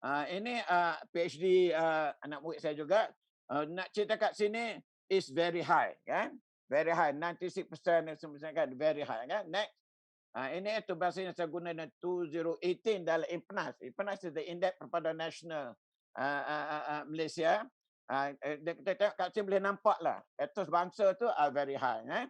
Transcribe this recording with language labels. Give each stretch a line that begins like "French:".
Malay: Ini PhD anak murid saya juga. Nak cerita kat sini
English: is very high
Malay: kan.
English: Very high, 96% kan, very high kan. Next.
Malay: Ini itu bahasa yang saya guna dalam 2018 dalam IPNAS.
English: IPNAS is the Index Perpaduan Nasional Malaysia.
Malay: Kita tengok kat sini boleh nampak lah. Etos bangsa tu
English: are very high.